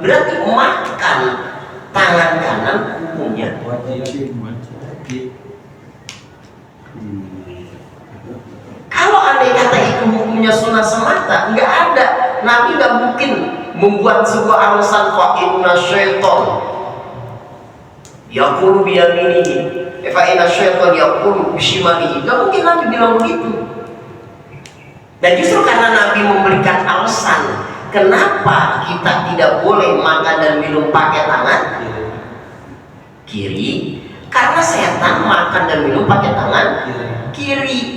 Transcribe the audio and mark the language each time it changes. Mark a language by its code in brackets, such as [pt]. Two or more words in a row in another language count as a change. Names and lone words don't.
[id] Berarti makan tangan kanan hukumnya Wajib. Kalau andai kata itu hukumnya sunnah semata, nggak ada. Nabi nggak mungkin membuat sebuah alasan [ar] فإن شيطان يقول بيمينه فإن شيطان يقول بشماله. [id] Nggak mungkin Nabi bilang begitu. Dan justru karena Nabi memberikan alasan kenapa kita tidak boleh makan dan minum pakai tangan kiri, karena setan makan dan minum pakai tangan kiri.